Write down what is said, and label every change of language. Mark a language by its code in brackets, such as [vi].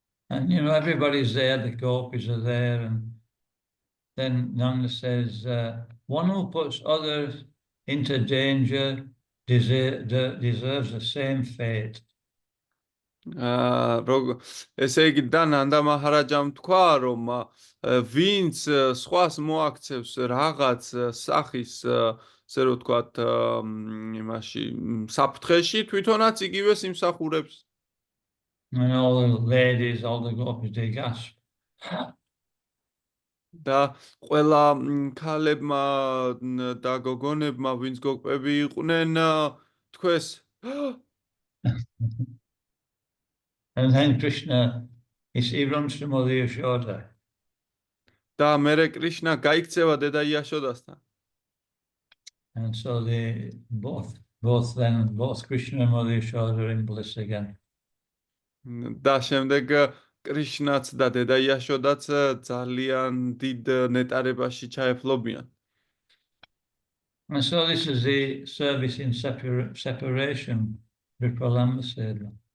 [en] And everybody's there, the gopis are there, and then Nanda says, one who puts others into danger deserves the same fate. [ka] ესე იგი და ნანდა მაჰარაჯამ თქვა, რომ ვინც სხვას მოაქცევს რაღაც სახის, ასე რომ ვთქვათ, იმაში საფრთხეში, თვითონაც იგივეს იმსახურებს. [en] And all the ladies, all the gopis, they gasp. [ka] და ყველა ქალებმა და გოგონებმა, ვინც გოგპები იყვნენ, თქვეს [en] And then Krishna, he runs to Mother Yashoda. [ka] და მერე კრიშნა გაიქცევა დედა იაშოდასთან. [en] And so they both Krishna and Mother Yashoda are in bliss again. [ka] და შემდეგ კრიშნაც და დედა იაშოდაც ძალიან დიდ ნეტარებაში ჩაეფლობიან. [en] And so this is the service in separation, Vipralamba said.